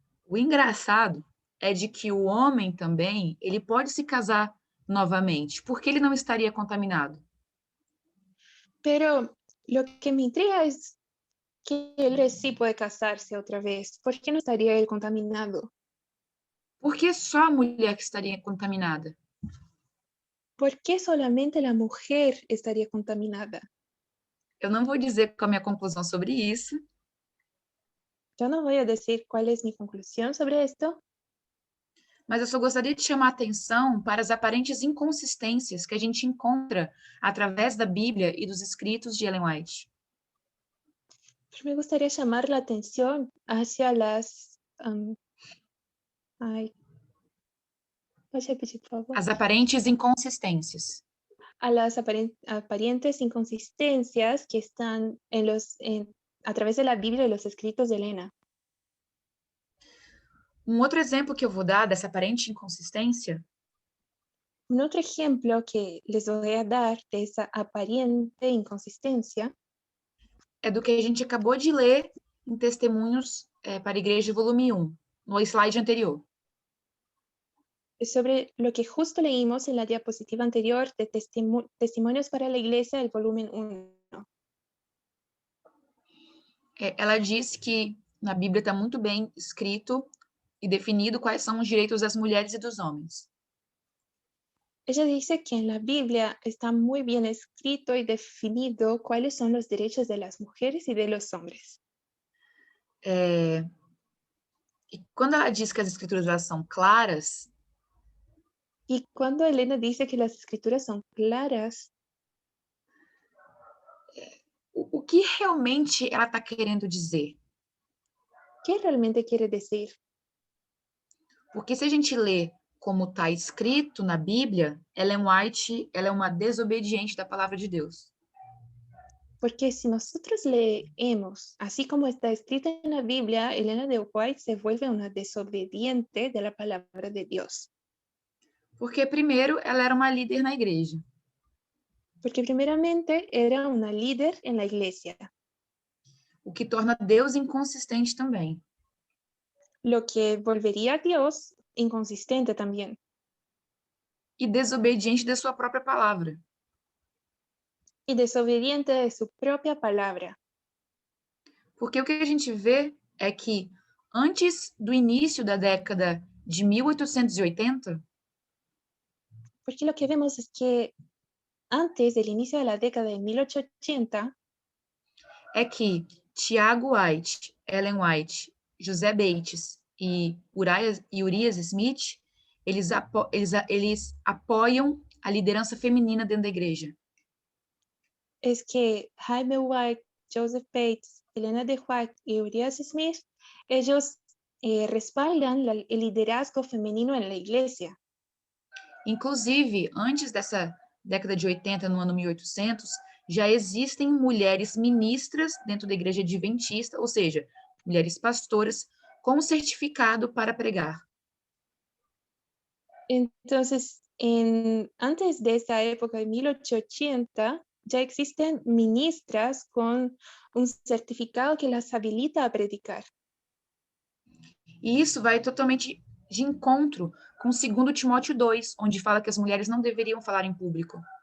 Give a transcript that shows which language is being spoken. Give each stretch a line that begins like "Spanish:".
Portuguese: O engraçado é de que o homem também, ele pode se casar novamente, porque ele não estaria contaminado.
Spanish: Pero lo que me intriga es que él sí puede casarse otra vez. ¿Por qué no estaría él contaminado?
Portuguese: Por que só a mulher que estaria contaminada?
Spanish: ¿Por qué solamente la mujer estaría contaminada?
Portuguese: Eu não vou dizer qual a minha conclusão sobre isso,
Spanish: Yo no voy a decir cuál es mi conclusión sobre esto,
Portuguese: mas eu só gostaria de chamar a atenção para as aparentes inconsistências que a gente encontra através da Bíblia e dos escritos de Ellen White.
Spanish: pero me gustaría llamar la atención hacia las... ¿puedes repetir, por favor?
Portuguese: As aparentes inconsistências.
Spanish: A las aparentes inconsistencias que están a través de la Biblia y los escritos de Elena.
Portuguese: Um outro exemplo que eu vou dar dessa aparente inconsistência
Spanish: Un otro ejemplo que les voy a dar de esa aparente inconsistencia
Portuguese: é do que a gente acabou de ler em Testemunhos para a Igreja, volume 1, no slide anterior.
Spanish: es sobre lo que justo leímos en la diapositiva anterior de Testimonios para la Iglesia, el volumen 1.
Portuguese: Ela diz que na Bíblia está muito bem escrito e definido quais são os direitos das mulheres e dos homens.
Spanish: Ella dice que en la Biblia está muy bien escrito y definido cuáles son los derechos de las mujeres y de los hombres.
Portuguese: E quando ela diz que as escrituras elas são claras,
Spanish: Y cuando Elena dice que las escrituras son claras,
Portuguese: o que realmente ela está querendo dizer?
Spanish: ¿qué realmente quiere decir?
Portuguese: Porque se a gente lê como está escrito na Bíblia, Ellen White ela é uma desobediente da palavra de Deus.
Spanish: Porque si nosotros leemos, así como está escrito en la Biblia, Elena de White se vuelve una desobediente de la palabra de Dios.
Portuguese: Porque, primeiro, ela era uma líder na igreja.
Spanish: Porque primeramente era una líder en la iglesia,
Portuguese: O que torna Deus inconsistente também.
Spanish: lo que volvería a Dios inconsistente también.
Portuguese: E desobediente da sua própria palavra.
Spanish: Y desobediente de su propia palabra.
Portuguese: Porque o que a gente vê é que antes do início da década de 1880,
Spanish: Porque lo que vemos es que antes del inicio de la década de 1880,
Portuguese: é que Tiago White, Ellen White, José Bates e Urias Smith, eles apoiam a liderança feminina dentro da igreja.
Spanish: es que Jaime White, Joseph Bates, Elena de White y Urias Smith, ellos respaldan el liderazgo femenino en la iglesia.
Portuguese: Inclusive, antes dessa década de 80, no ano 1800, já existem mulheres ministras dentro da igreja adventista, ou seja, mulheres pastoras com certificado para pregar.
Spanish: Entonces, antes de esa época, de 1880, ya existen ministras con un certificado que las habilita a predicar.
Portuguese: E isso vai totalmente de encontro com 2 Timóteo 2, onde fala que as mulheres não deveriam falar em público.